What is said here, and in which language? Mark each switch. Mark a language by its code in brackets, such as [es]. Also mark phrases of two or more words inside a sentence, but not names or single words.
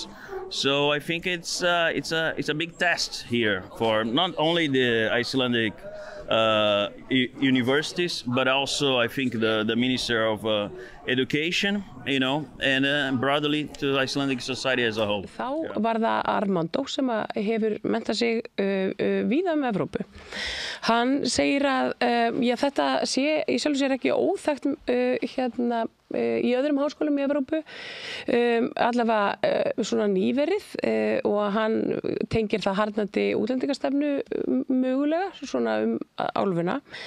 [en] So I think it's a big test here for not only the Icelandic universities, but also I think the Minister of Education, and broadly to Icelandic society as a whole. [is] Þá var það Armando sem hefur mentað sig víða Evrópu. Hann segir að þetta sé í sjálfu sér ekki óþekkt í öðrum háskólum í Evrópu, allavega svona nýverið, og hann tengir það harðnandi útlendingastefnu mögulega, svona álfuna.